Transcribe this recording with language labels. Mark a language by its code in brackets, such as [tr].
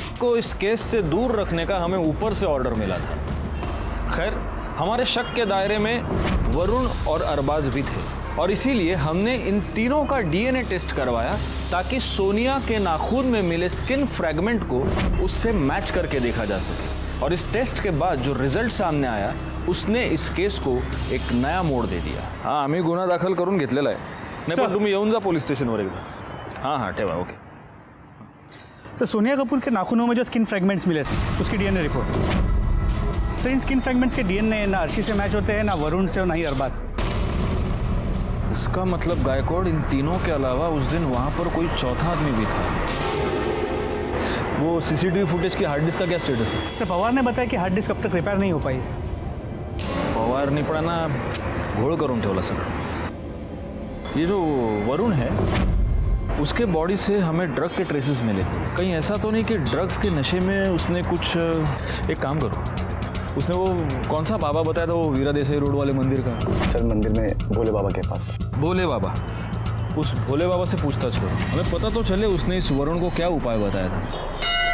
[hi] को इस केस से दूर रखने का हमें ऊपर से ऑर्डर मिला था। खैर, हमारे शक के दायरे में वरुण और अरबाज भी थे और इसीलिए हमने इन तीनों का डीएनए टेस्ट करवाया ताकि सोनिया के नाखून में मिले स्किन फ्रैगमेंट को उससे मैच करके देखा जा सके। और इस टेस्ट के बाद जो रिजल्ट सामने आया उसने इस केस को एक नया मोड़ दे दिया। [mr] हाँ, आम्ही गुन्हा दाखल करून घेतलेला आहे। नाही पण तुम्ही येऊन जा पोलीस स्टेशनवर एकदा। हाँ ठेवा, ओके। [hi] तो सोनिया कपूर के नाखूनों में जो स्किन फ्रैगमेंट्स मिले थे उसकी डीएनए रिपोर्ट, तो इन स्किन फ्रैगमेंट्स के डीएनए ना अर्शी से मैच होते हैं, ना वरुण से और ना ही अरबाज से। इसका मतलब गायकवाड़, इन तीनों के अलावा उस दिन वहाँ पर कोई चौथा आदमी भी था। वो सीसीटीवी फुटेज की हार्ड डिस्क का क्या स्टेटस है? सर पवार ने बताया कि हार्ड डिस्क अब तक रिपेयर नहीं हो पाई। [mr] फवारणी पण ना घोळ करून ठेवला सगळं। [hi] ये जो वरुण है उसके बॉडी से हमें ड्रग के ट्रेसेस मिले थे। कहीं ऐसा तो नहीं कि ड्रग्स के नशे में उसने कुछ, एक काम करो, उसने वो कौन सा बाबा बताया था वो वीरा देसाई रोड वाले मंदिर का? सर मंदिर में भोले बाबा के पास। भोले बाबा, उस भोले बाबा से पूछताछ करो, हमें पता तो चले उसने इस वरुण को क्या उपाय बताया था।